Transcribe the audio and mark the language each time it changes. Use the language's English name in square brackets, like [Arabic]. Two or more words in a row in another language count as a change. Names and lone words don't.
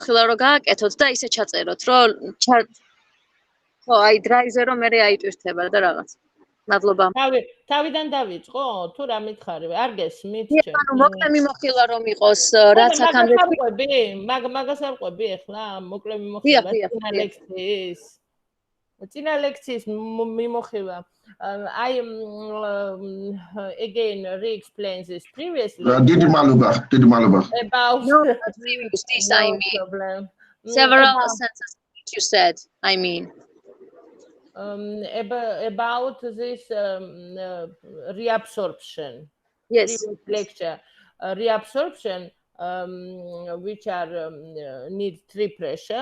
[Georgian] ხილა რო გააკეთოთ და ისე ჩაწეროთ, რომ ხო, აი დრაიზე რომ მე აიტვირთება და რაღაც. მადლობა. თავიდან დავიწყო, თუ რა მითხარი, არ გესმით ჩემ. ანუ მოკლე მიმოხილვა რომ იყოს, რაც აქამდე მაგას არ ყვები ახლა, მოკლე მიმოხილვა წინა ლექციის მიმოხილვა. [English] I again re-explain this previously. [Georgian] დიდი მადლობა. [English] About no, this I mean. Problem. Several sentences you said, I mean. About this reabsorption. Yes. Lecture. Reabsorption, which are need 3 pressure.